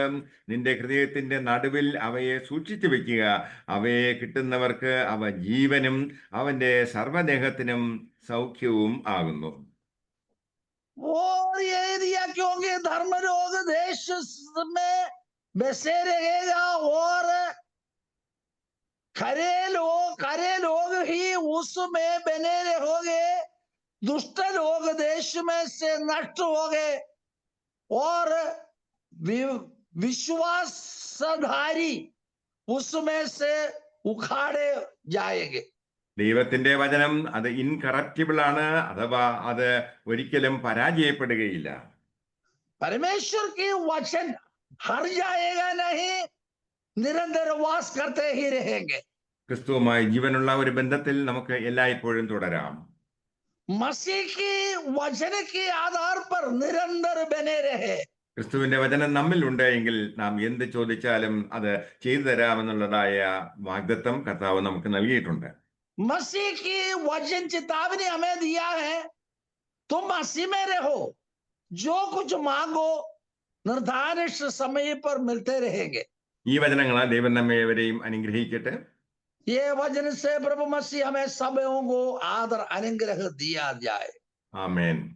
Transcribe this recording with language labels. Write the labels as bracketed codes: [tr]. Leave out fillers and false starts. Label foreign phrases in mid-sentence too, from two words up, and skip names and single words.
[ml] നിന്റെ ഹൃദയത്തിന്റെ നടുവിൽ അവയെ സൂക്ഷിച്ചു വെക്കുക. അവയെ കിട്ടുന്നവർക്ക് അവ ജീവനും അവന്റെ സർവ്വദേഹത്തിനും സൗഖ്യവും ആകുന്നു. [hi] और ये दिया क्योंकि धर्म लोग देश में बसे रहेगा और खरे लोग ही उसमें बने रहोगे। दुष्ट लोग देश में से नष्ट हो गए और विश्वासधारी उसमें से उखाड़े जाएंगे। [ml] ദൈവത്തിന്റെ വചനം അത് ഇൻകറപ്റ്റിബിൾ ആണ്, അഥവാ അത് ഒരിക്കലും പരാജയപ്പെടുകയില്ല. [hi] परमेश्वर की वचन हर जाएगा नहीं, निरंतर वास करते ही रहेंगे। [ml] ക്രിസ്തുവുമായി ജീവനുള്ള ഒരു ബന്ധത്തിൽ നമുക്ക് എല്ലായ്പ്പോഴും തുടരാം. [hi] मसीह की वचन के आधार पर निरंतर बने रहे। [ml] ക്രിസ്തുവിന്റെ വചനം നമ്മിൽ ഉണ്ട് എങ്കിൽ നാം എന്ത് ചോദിച്ചാലും അത് ചെയ്തു തരാമെന്നുള്ളതായ വാഗ്ദത്തം കർത്താവ് നമുക്ക് നൽകിയിട്ടുണ്ട്. [hi] मसीह की वचन चेतावनी हमें दिया है, तुम मसीह में रहो, जो कुछ मांगो निर्धारित समय पर मिलते रहेंगे। [ml] ഈ വചനങ്ങളാൽ ദൈവം നമ്മെ ഏവരെയും അനുഗ്രഹിക്കട്ടെ. [hi] ये वचन से प्रभु मसीह हमें सबों को आदर अनुग्रह दिया जाए। [ml] ആമേൻ.